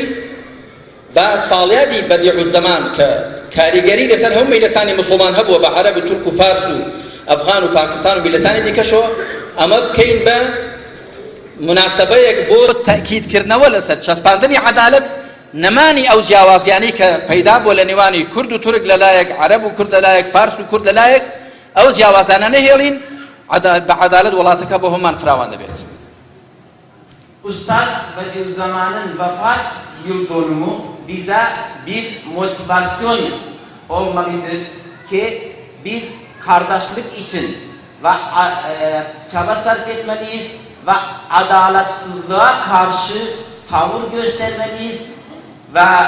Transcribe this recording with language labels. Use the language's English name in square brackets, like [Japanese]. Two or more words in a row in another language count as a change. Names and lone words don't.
[Central Kurdish] بە ساڵیادی بەدیع الزەمان کە کاریگەری لەسەر هەموو میلەتانی موسڵمان هەبووە بە عەرەب و تورک و فارس و ئەفغان و پاکستان و میلەتانی دیکەشەوە، ئەمە بکەین بە مناسبەیەک بۆ تەکیدکردنەوە لەسەر چەسپاندنی عەدالەت، نەمانی ئەو جیاوازیانەی کە پەیدا بووە لە نێوانی کورد و تورک لەلایەک، عەرەب و کورد لەلایەک، فارس و کورد لەلایەک، ئەو جیاوازانە نەهێڵین، بە عەدالەت وڵاتەکە بۆ هەمان فراوان دەبێت. [Turkish] Üstad Bediüzzaman'ın vefat yıl dönümü bize bir motivasyon olmalıdır ki biz kardeşlik için ve çaba sarf etmeliyiz ve adaletsizliğe karşı tavır göstermeliyiz ve